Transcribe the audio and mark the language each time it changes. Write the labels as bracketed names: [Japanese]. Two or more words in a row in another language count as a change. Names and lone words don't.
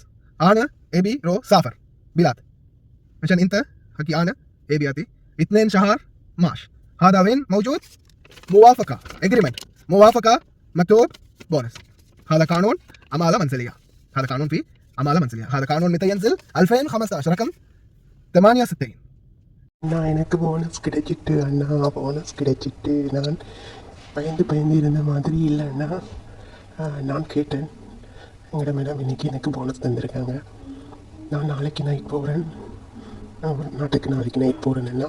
[Arabic] أنا أبي رو سافر بلاد عشان أنت حكي أنا أبي أتي 2 شهر معاش. هذا وين موجود؟ موافقة اجريمنت، موافقة مكتوب بونس. هذا قانون عمالة منزلية، هذا قانون في عمالة منزلية، هذا قانون متى ينزل؟ 2015 رقم 68. [Tamil] அண்ணா எனக்கு போனஸ் கிடைச்சிட்டு அண்ணா, போனஸ் கிடைச்சிட்டு. நான் பயந்து இருந்த மாதிரி இல்லை அண்ணா. நான் கேட்டேன் எங்கட மேடம் இன்னைக்கு எனக்கு போனஸ் தந்திருக்காங்க. நான் நாளைக்கு நைட் போகிறேன், நாட்டுக்கு நாளைக்கு நைட் போகிறேன் அண்ணா.